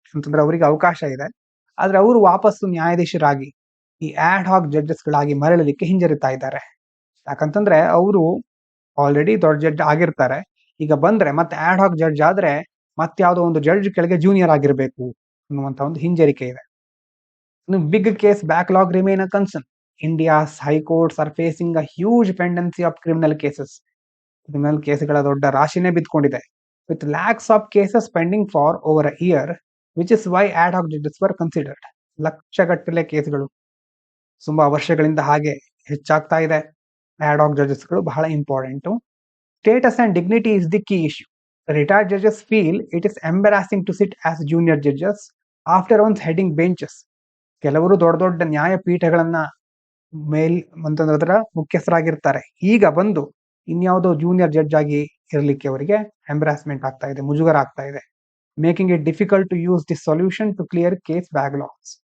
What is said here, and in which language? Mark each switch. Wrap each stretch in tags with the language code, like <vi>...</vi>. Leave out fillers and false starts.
<kn>ಅಂತಂದ್ರೆ ಅವರಿಗೆ ಅವಕಾಶ ಇದೆ, ಆದ್ರೆ ಅವರು ವಾಪಸ್ಸು ನ್ಯಾಯಾಧೀಶರಾಗಿ ಈ ಆಡ್ ಹಾಕ್ ಜಡ್ಜಸ್ ಗಳಾಗಿ ಮರಳಲಿಕ್ಕೆ ಹಿಂಜರಿತಾ ಇದ್ದಾರೆ. ಯಾಕಂತಂದ್ರೆ ಅವರು ಆಲ್ರೆಡಿ ದೊಡ್ಡ ಜಡ್ಜ್ ಆಗಿರ್ತಾರೆ, ಈಗ ಬಂದ್ರೆ ಮತ್ತೆ ಆಡ್ ಹಾಕ್ ಜಡ್ಜ್ ಆದ್ರೆ ಮತ್ತೆ ಯಾವುದೋ ಒಂದು ಜಡ್ಜ್ ಕೆಳಗೆ ಜೂನಿಯರ್ ಆಗಿರ್ಬೇಕು ಅನ್ನುವಂತ ಒಂದು ಹಿಂಜರಿಕೆ ಇದೆ.</kn> <en>ಇನ್ನು big case backlog remain a concern. India's high courts are facing a huge pendency of criminal cases.</en> <kn>ಇದ್ರ ಮೇಲೆ ಕೇಸ್ಗಳ ದೊಡ್ಡ ರಾಶಿನೇ ಬಿದ್ಕೊಂಡಿದೆ.</kn> <en>With lakhs of cases pending for over a year, which is why ad hoc judges were considered.</en> <kn>ಲಕ್ಷಗಟ್ಟಲೆ ಕೇಸ್ಗಳು ತುಂಬಾ ವರ್ಷಗಳಿಂದ ಹಾಗೆ ಹೆಚ್ಚಾಗ್ತಾ ಇದೆ. ಆಡ್ ಹಾಕ್ ಜಡ್ಜಸ್ಗಳು ಬಹಳ important.</kn> <en>Status and dignity is the key issue. Retired judges feel it is embarrassing to sit as junior judges after once heading benches.</en> <kn>ಕೆಲವರು ದೊಡ್ಡ ದೊಡ್ಡ ನ್ಯಾಯಪೀಠಗಳನ್ನ ಅಂತಂದ್ರೆ ಮುಖ್ಯಸ್ಥರಾಗಿರ್ತಾರೆ. ಈಗ ಬಂದು ಇನ್ಯಾವುದೋ ಜೂನಿಯರ್ ಜಡ್ಜ್ ಆಗಿ ಇರಲಿಕ್ಕೆ ಅವರಿಗೆ ಎಂಬ್ರಾಸ್ಮೆಂಟ್ ಆಗ್ತಾ ಇದೆ, ಮುಜುಗರ ಆಗ್ತಾ ಇದೆ.</kn> <en>Making it difficult to use this solution to clear case backlogs.</en>